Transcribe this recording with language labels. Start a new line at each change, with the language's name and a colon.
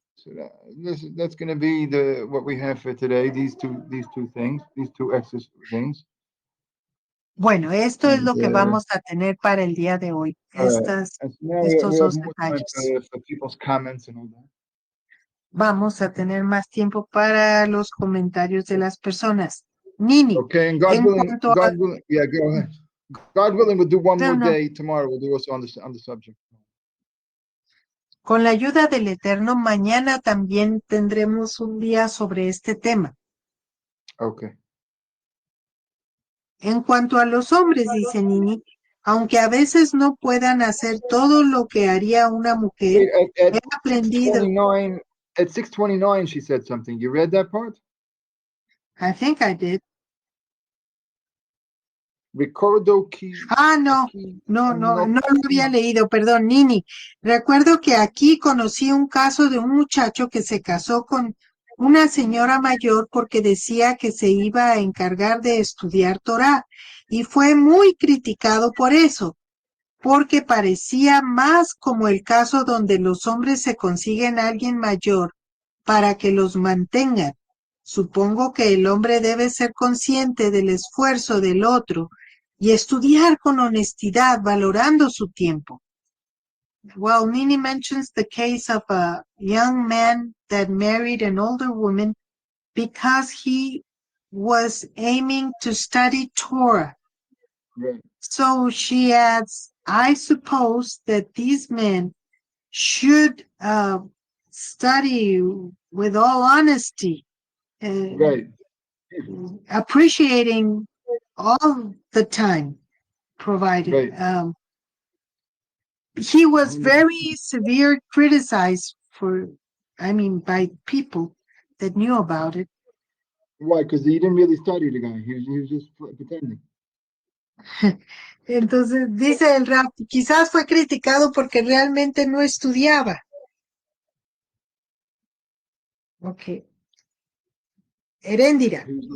English: So that's going to be what we have for today. These two things, these two exercise things.
Spanish: Bueno, esto es lo que vamos a tener para el día de hoy. Estos dos detalles.
English: For people's comments and all that.
Spanish: Vamos a tener más tiempo para los comentarios de las personas. Nini,
English: okay, and God willing, yeah, go ahead. God willing, we'll do one more day tomorrow. We'll do also on the subject.
Spanish: Con la ayuda del Eterno, mañana también tendremos un día sobre este tema.
English: Okay.
Spanish: En cuanto a los hombres, dice Nini, aunque a veces no puedan hacer todo lo que haría una mujer, he aprendido.
English: At 6:29, she said something. You read that part? I think I did.
Spanish: Recuerdo que... No lo había leído, perdón, Nini. Recuerdo que aquí conocí un caso de un muchacho que se casó con una señora mayor porque decía que se iba a encargar de estudiar Torá y fue muy criticado por eso, porque parecía más como el caso donde los hombres se consiguen a alguien mayor para que los mantengan. Supongo que el hombre debe ser consciente del esfuerzo del otro y estudiar con honestidad, valorando su tiempo.
English: Well, Nini mentions the case of a young man that married an older woman because he was aiming to study Torah. Right. So she adds, I suppose that these men should study with all honesty, Right. appreciating all the time provided. Right. He was very severe criticized by people that knew about it. Why? Because he didn't really study, the guy. He was just pretending.
Spanish: Entonces, dice el RAV, quizás fue criticado porque realmente no estudiaba. Ok. Heréndira.